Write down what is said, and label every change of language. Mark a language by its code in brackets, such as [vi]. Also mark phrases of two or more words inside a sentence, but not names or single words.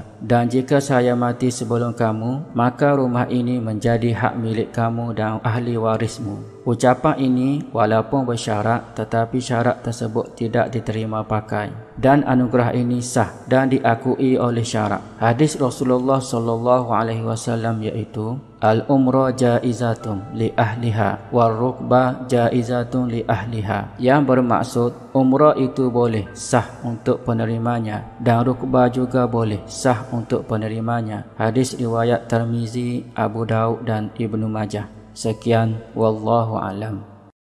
[ms] Dan jika saya mati sebelum kamu, maka rumah ini menjadi hak milik kamu dan ahli warismu. Ucapan ini walaupun bersyarat, tetapi syarat tersebut tidak diterima pakai, dan anugerah ini sah dan diakui oleh syarak. Hadis Rasulullah SAW iaitu [ar] العمرى جائزة لأهلها والرقبى جائزة لأهلها, [ms] yang bermaksud umrah itu boleh sah untuk penerimanya dan rukbah juga boleh sah untuk penerimanya. Hadis riwayat Tirmizi, Abu Daud dan Ibnu Majah. Sekian, [ar] والله أعلم.